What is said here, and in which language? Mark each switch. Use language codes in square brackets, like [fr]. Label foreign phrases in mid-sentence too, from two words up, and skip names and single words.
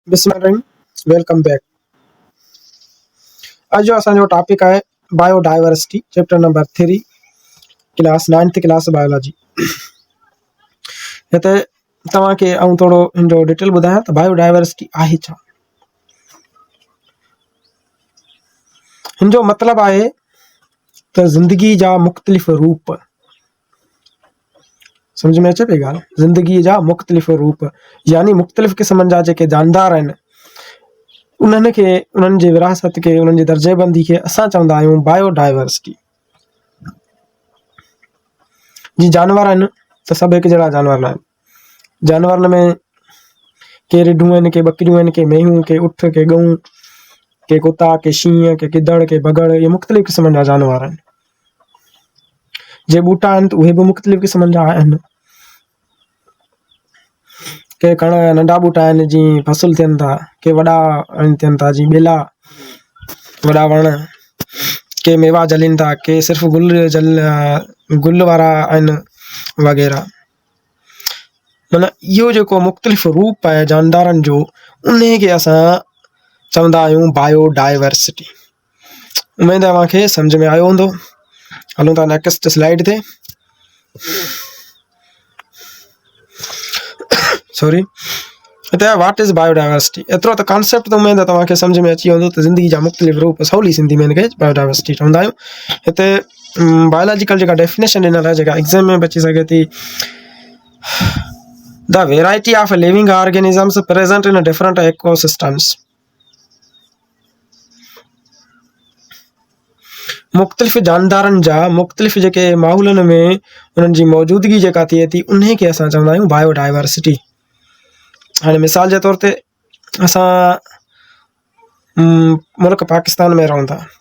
[sd] बिस्मिल्लाह, [en] welcome back. [sd] अॼु जो असांजो टॉपिक आहे बायोडाइवर्सिटी, [en] chapter number 3, [sd] क्लास [en] 9th class biology. [sd] हिते तव्हांखे ऐं थोरो हिनजो डिटेल ॿुधायां त बायोडाइवर्सिटी आहे छा। हिनजो मतिलबु आहे त ज़िंदगी जा मुख़्तलिफ़ रूप। समझ में अचे पई ॻाल्हि? ज़िंदगी जा मुख़्तलिफ़ रूप यानी मुख़्तलिफ़ क़िस्मनि जा जेके जानदार आहिनि उन्हनि खे, उन्हनि जी विरासत खे, उन्हनि जी दर्जेबंदी खे असां चवंदा आहियूं बायोडाइवर्सिटी। जी जानवर आहिनि त सभु हिकु जहिड़ा जानवर न आहिनि। जानवरनि में के रिढूं आहिनि, के ॿकरियूं आहिनि, के मेंहियूं, के उठ, के गऊं, के कुता, के शींहं, के गिदड़, के भगड़, ये मुख़्तलिफ़ क़िस्मनि जा जानवर आहिनि। जे ॿूटा आहिनि त उहे बि मुख़्तलिफ़ क़िस्मनि जा आहिनि। के कण नंढा ॿूटा आहिनि जीअं फसल थियनि था, के वॾा थियनि था जीअं ॿेला, वॾा वण, के मेवा जलनि था, के सिर्फ़ु गुल वारा आहिनि वग़ैरह। माना इहो जेको मुख़्तलिफ़ रूप आहे जानदारनि जो, उन खे असां चवंदा आहियूं बायोडाइवर्सिटी। उमेद आहे तव्हांखे सम्झ में आयो हूंदो। हलूं था [en] next slide [sd] ते। सॉरी, हिते [en] what is biodiversity. [sd] एतिरो त कॉन्सेप्ट त उमेद आहे तव्हांखे सम्झ में अची वेंदो त ज़िंदगी जा मुख़्तलिफ़ रूप, सवली सिंधी में हिनखे बायोडाइवर्सिटी चवंदा आहियूं। हिते बायोलॉजिकल जेका डेफिनेशन ॾिनल आहे, जेका एग्ज़ाम में बची सघे थी, [en] the variety of living organisms present in different ecosystems. [sd] मुख़्तलिफ़ जानदारनि जा मुख़्तलिफ़ जेके माहौलनि में उन्हनि जी मौजूदगी जेका थिए थी, उन खे असां चवंदा आहियूं बायोडाइवर्सिटी। हाणे मिसाल जे तौर ते असां मुल्क पाकिस्तान में रहूं था।